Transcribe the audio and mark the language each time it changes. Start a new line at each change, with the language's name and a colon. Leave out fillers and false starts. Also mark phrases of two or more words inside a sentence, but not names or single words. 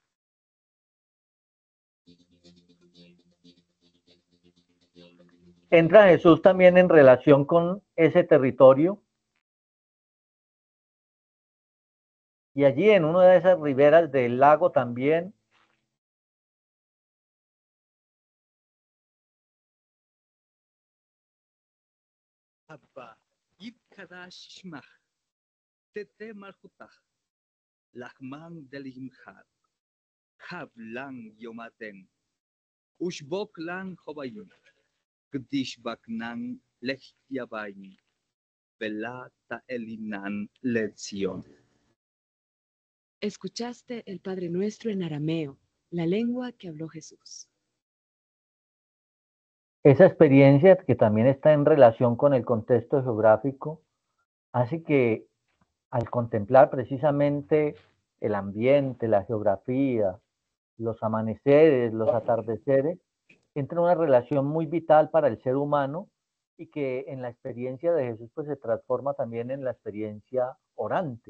Spanish: Entra Jesús también en relación con ese territorio y allí en una de esas riberas del lago también
Aramaic: אבא, יתקדש שמך, תיתי מלכותך, לחמא דמסתכן, הב לן יומא דין, ושבוק לן חובין, כד שבקנן לחייבין, ולא תעלינן לנסיון.
Spanish: Escuchaste el Padre Nuestro en arameo, la lengua que habló Jesús. esa experiencia que también está en relación con el contexto geográfico hace que al contemplar precisamente el ambiente, la geografía, los amaneceres, los atardeceres, entra una relación muy vital para el ser humano y que en la experiencia de Jesús pues se transforma también en la experiencia orante.